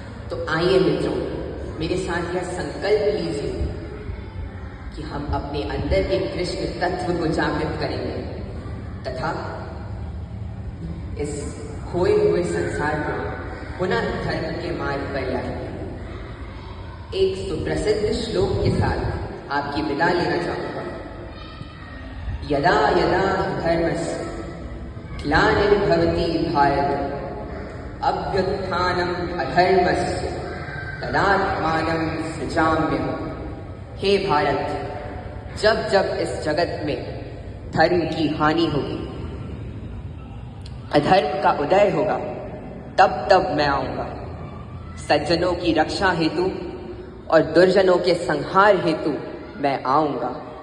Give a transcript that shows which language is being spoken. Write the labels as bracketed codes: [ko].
[hi] तो आइए मित्रों, मेरे साथ यह संकल्प लीजिए कि हम अपने अंदर के कृष्ण तत्व को जागृत करेंगे तथा इस खोए हुए संसार को पुनः धर्म के मार्ग पर लाएंगे। एक सुप्रसिद्ध श्लोक के साथ आपकी विदा लेना चाहूंगा। [sa] यदा यदा धर्मस्य ग्लानिर्भवति भारत अभ्युत्थानम् अधर्मस्य तदात्मानं सृजाम्यहम्। [hi] हे भारत, जब जब इस जगत में धर्म की हानि होगी, अधर्म का उदय होगा, तब मैं आऊंगा। सज्जनों की रक्षा हेतु और दुर्जनों के संहार हेतु मैं आऊंगा।